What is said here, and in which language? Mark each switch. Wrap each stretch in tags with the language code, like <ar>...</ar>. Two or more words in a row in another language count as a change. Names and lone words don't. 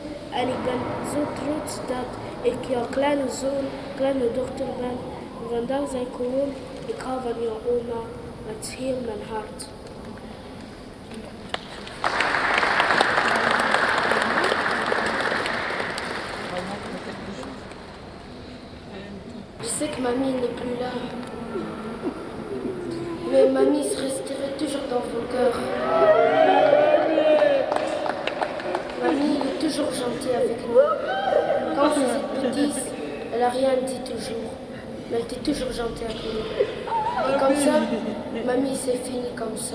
<nl>En ik ben zo trots dat ik jouw kleine zoon, kleine dochter ben. En vandaag zei ik gewoon, ik hou van jouw oma met heel mijn hart.</nl> <fr>Je sais que mamie n'est plus là. Mais mamie se resterait toujours dans ton cœur. Mamie est toujours gentille avec nous. Quand vous êtes petite, elle n'a rien dit toujours. Mais elle était toujours gentille avec nous. Et comme ça, mamie c'est fini comme ça.</fr>